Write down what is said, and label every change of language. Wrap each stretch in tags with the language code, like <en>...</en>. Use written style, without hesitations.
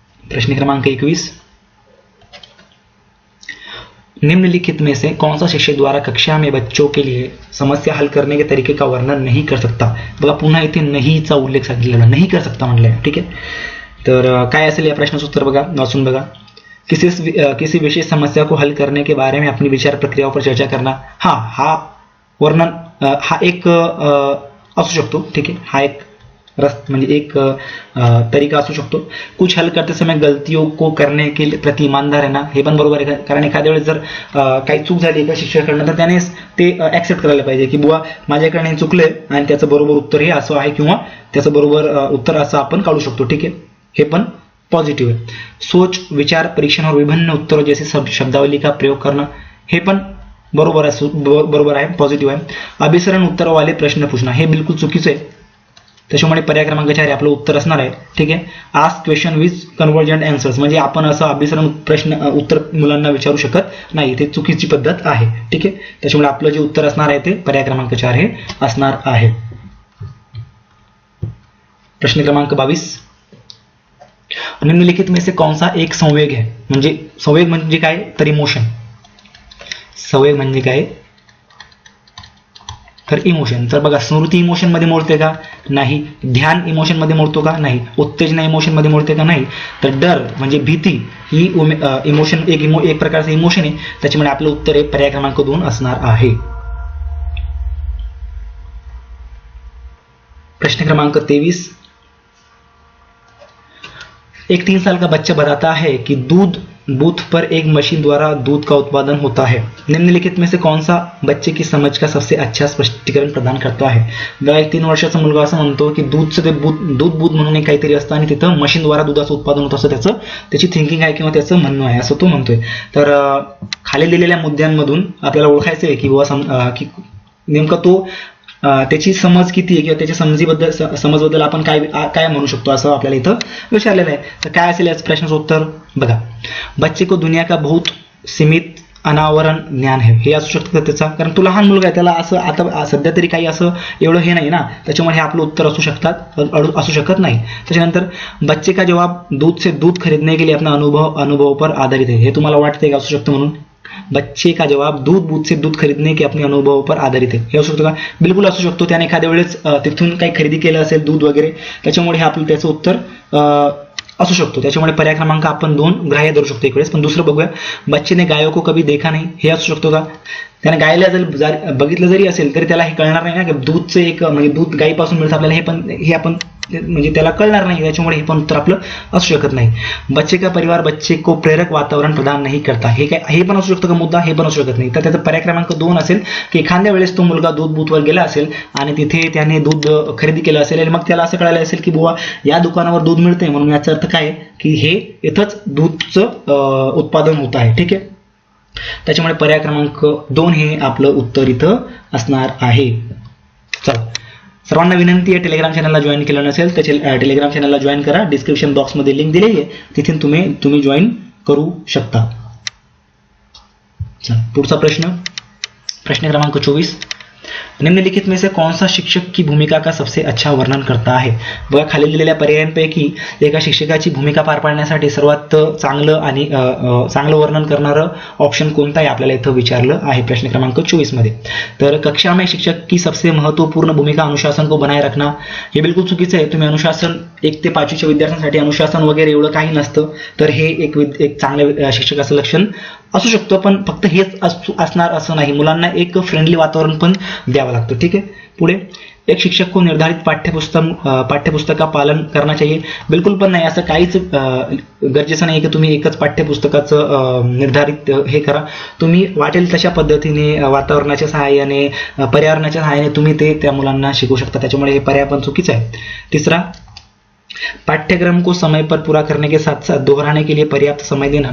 <hi>प्रश्न क्रमांक 21, निम्नलिखित में से कौन सा शिक्षक द्वारा कक्षा में बच्चों के लिए समस्या हल करने के तरीके का वर्णन नहीं कर सकता.</hi> <mr>बघा पुन्हा इथे नहीचा उल्लेख सांगितलेला, नाही</mr> <hi>कर सकता</hi> <mr>म्हटलंय. ठीक आहे, तर काय असेल या प्रश्नाचं उत्तर बघा, वाचून बघा.</mr> <hi>किसी विशेष समस्या को हल करने के बारे में अपनी विचार प्रक्रियाओं पर चर्चा करना,</hi> <mr>हा वर्णन हा एक असू शकतो. ठीक आहे, हा एक म्हणजे एक तरीका असू शकतो.</mr> <hi>कुछ हल करते समय गलतियों को करने के प्रति ईमानदार रहना,</hi> <mr>हे पण बरोबर आहे, कारण एखाद्या वेळेस जर काही चूक झाली एका शिक्षकाकडनं तर त्याने ते ऍक्सेप्ट करायला पाहिजे की बुवा माझ्याकडे चुकलंय आणि त्याचं बरोबर उत्तर हे असं आहे किंवा त्याचं बरोबर उत्तर असं आपण काढू शकतो. ठीक आहे, हे पण पॉझिटिव्ह आहे.</mr> <hi>सोच विचार परीक्षणावर विभिन्न उत्तरों जैसे शब्दावली का प्रयोग करना,</hi> <mr>हे पण बरोबर आहे, पॉझिटिव्ह आहे.</mr> <hi>अभिसरण उत्तर वाले प्रश्न पूछना,</hi> <mr>हे बिलकुल चुकीचं आहे. त्याच्यामुळे पर्याय क्रमांक 4 आपलं उत्तर असणार आहे. ठीक आहे.</mr> <en>ask question with convergent answers,</en> <mr>म्हणजे आपण असं अभिसरण उत्तर मुलांना विचारू शकत नाही, ते चुकीची पद्धत आहे. ठीक आहे. त्याच्यामुळे आपलं जे उत्तर असणार आहे ते पर्याय क्रमांक 4 हे असणार आहे.</mr> <hi>प्रश्न क्रमांक 22, निम्नलिखित में से कौन सा एक संवेग है.</hi> <mr>म्हणजे संवेग म्हणजे काय तर इमोशन. संवेग म्हणजे काय तर इमोशन. तर बघा, स्मृती इमोशन मध्ये मोडते का नाही. ध्यान इमोशन मध्ये मोडतो का नाही. उत्तेजना इमोशन मध्ये मोडते का नाही. तर डर म्हणजे भीती ही इमोशन एक प्रकारचं इमोशन आहे. त्याच्यामुळे आपलं उत्तर हे पर्याय क्रमांक 2 असणार आहे.</mr> <hi>प्रश्न क्रमांक 23, एक 3 साल का बच्चा बताता है कि दूध बूथ पर एक मशीन द्वारा दूध का उत्पादन होता है. निम्नलिखित में से कौन सा बच्चे की समझ का सबसे अच्छा स्पष्टीकरण प्रदान करता है.</hi> <mr>बघा, एक 3 वर्षाचा मुलगा असं म्हणतो की दूधचं ते दूध म्हणून एक काहीतरी असतं आणि तिथं मशीनद्वारा दुधाचं उत्पादन होतं, असं त्याची थिंकिंग आहे किंवा त्याचं म्हणणं आहे, असं तो म्हणतोय. तर खाली दिलेल्या मुद्द्यांमधून आपल्याला ओळखायचं आहे की बुवा की नेमका तो त्याची समज किती आहे किंवा त्याच्या समजबद्दल आपण काय म्हणू शकतो, असं आपल्याला इथं विचारलेलं आहे. तर काय असेल याचं प्रश्नाचं उत्तर बघा.</mr> <hi>बच्चे को दुनिया का बहुत सीमित अनावरण ज्ञान है,</hi> <mr>हे असू शकतं त्याचा, कारण तो लहान मुलगा आहे, त्याला असं आता सध्या तरी काही असं एवढं हे नाही ना, त्याच्यामुळे हे आपलं उत्तर असू शकत नाही.</mr> <hi>त्याच्यानंतर बच्चे का जवाब दूध से दूध खरीदने के लिए अपना अनुभव पर आधारित है,</hi> <mr>हे तुम्हाला वाटतंय का असू शकतं म्हणून.</mr> <hi>बच्चे का जवाब दूध बूथ से दूध खरीदने के अपने अनुभव पर आधारित है,</hi> <mr>हे असू शकतो का. बिलकुल असू शकतो. त्याने एखाद्या वेळेस तिथून काही खरेदी केलं असेल दूध वगैरे, त्याच्यामुळे हे आपलं त्याचं उत्तर असू शकतो. त्याच्यामुळे पर्याय क्रमांक आपण 2 ग्राह्य धरू शकतो एक वेळेस. पण दुसरं बघूया,</mr> <hi>बच्चे ने गायों को कभी देखा नहीं,</hi> <mr>हे असू शकतो का. त्याने गायला जर बघितलं जरी असेल तरी त्याला हे कळणार नाही ना की दूधचं एक म्हणजे दूध गायीपासून मिळतं आपल्याला, हे आपण म्हणजे त्याला कळणार नाही. त्याच्यामुळे हे पण उत्तर आपलं असू शकत नाही.</mr> <hi>बच्चे का परिवार बच्चे को प्रेरक वातावरण प्रदान नाही करता,</hi> <mr>हे पण असू शकतं का मुद्दा, हे पण असू शकत नाही. तर त्याचा पर्याय क्रमांक 2 असेल की एखाद्या वेळेस तो मुलगा दूध बूथवर गेला असेल आणि तिथे त्याने दूध खरेदी केलं असेल आणि मग त्याला असं कळालं असेल की बुवा या दुकानावर दूध मिळतंय, म्हणून याचा अर्थ काय की हे इथंच दूधचं उत्पादन होत आहे. ठीक आहे. त्याच्यामुळे पर्याय क्रमांक 2 हे आपलं उत्तर इथं असणार आहे. चला, सर्वांना विनंती आहे, टेलिग्राम चॅनलला जॉईन केलं नसेल तर टेलिग्राम चॅनलला जॉईन करा. डिस्क्रिप्शन बॉक्समध्ये लिंक दिलेली आहे, तिथून तुम्ही जॉईन करू शकता. चला, पुढचा प्रश्न क्रमांक 24,</mr> <hi>निम्नलिखित में से कौन सा शिक्षक की भूमिका का सबसे अच्छा वर्णन करता है.</hi> <mr>बघा, खाली दिलेल्या पर्यायांपैकी एका शिक्षकाची भूमिका पार पाडण्यासाठी सर्वात चांगलं वर्णन करणारं ऑप्शन कोणता आहे आपल्याला इथं विचारलं आहे प्रश्न क्रमांक 24 मध्ये.</mr> <hi>तर कक्षा में शिक्षक की सबसे महत्वपूर्ण भूमिका अनुशासन को बनाए रखना,</hi> <mr>हे बिलकुल चुकीचं आहे. तुम्ही अनुशासन 1 ते 5वीच्या विद्यार्थ्यांसाठी अनुशासन वगैरे एवढं काही नसतं, तर हे एक चांगल्या शिक्षकाचं लक्षण असू शकतो. पण फक्त हेच असणार असं नाही, मुलांना एक फ्रेंडली वातावरण पण द्यावं लागतं. ठीक आहे.</mr> <hi>पुढे, एक शिक्षक को निर्धारित पाठ्यपुस्तक का पालन करना चाहिए,</hi> <mr>बिलकुल पण नाही. असं काहीच गरजेचं नाही की तुम्ही एकच पाठ्यपुस्तकाचं निर्धारित हे करा. तुम्ही वाटेल तशा पद्धतीने वातावरणाच्या सहाय्याने पर्यावरणाच्या सहाय्याने तुम्ही ते त्या मुलांना शिकवू शकता. त्याच्यामुळे हे पर्याय पण चुकीचं आहे.</mr> <hi>तिसरा, पाठ्यक्रम को समय पर पूरा करने के साथ साथ दोहराने के लिए पर्याप्त समय देना.</hi>